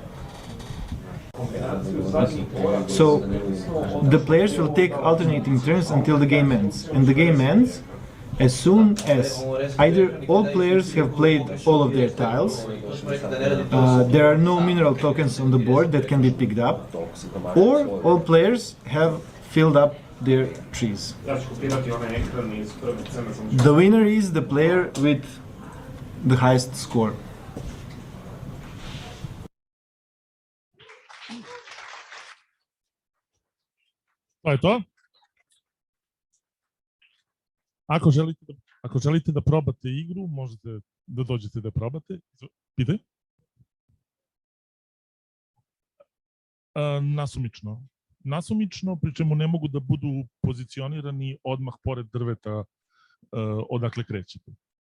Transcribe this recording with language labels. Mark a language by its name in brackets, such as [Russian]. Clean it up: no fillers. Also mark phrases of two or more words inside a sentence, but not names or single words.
[English] So the players will take alternating turns until the game ends, and the game ends as soon as either all players have played all of their tiles, there are no mineral tokens on the board that can be picked up, or all players have filled up their trees. The winner is the player with the highest score. [Serbian] To je to. Ako želite da probate igru, možete da dođete da probate. Pitaj. Nasumično. Nasumično, pri čemu ne mogu da budu pozicionirani odmah pored drveta odakle krećete.